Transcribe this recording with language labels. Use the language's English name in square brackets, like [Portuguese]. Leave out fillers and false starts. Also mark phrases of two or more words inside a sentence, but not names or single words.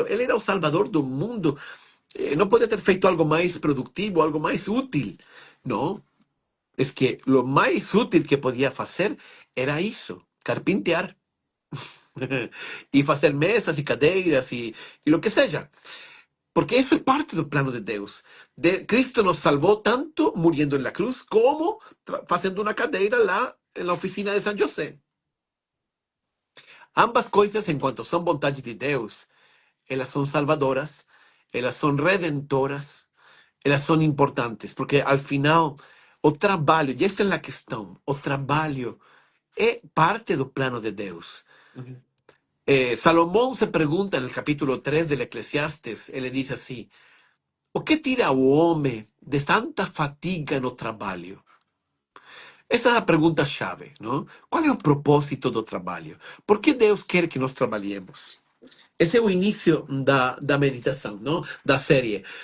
[Portuguese] Ele era o salvador do mundo. Não podia ter feito algo mais produtivo, algo mais útil. Não. É que o mais útil que podia fazer era isso, carpintear. E fazer mesas e cadeiras e o que seja. [Spanish] Porque eso es parte del plano de Dios. Cristo nos salvó tanto muriendo en la cruz como haciendo una [Portuguese] cadeira lá [Spanish] en la oficina de San José. Ambas cosas, en cuanto son voluntad de Dios, ellas son salvadoras, ellas son redentoras, ellas son importantes, porque al final [Portuguese] o trabalho, e esta é a questão, o trabalho é parte do plano de Deus. Uhum. [Spanish] Salomón se pregunta en el capítulo 3 del Eclesiastes, él le dice así, [Portuguese] o que tira o homem de tanta fatiga no trabalho? Essa é a pergunta-chave, não? Qual é o propósito do trabalho? Por que Deus quer que nós trabalhemos? Esse é o início da meditação, não? Da série.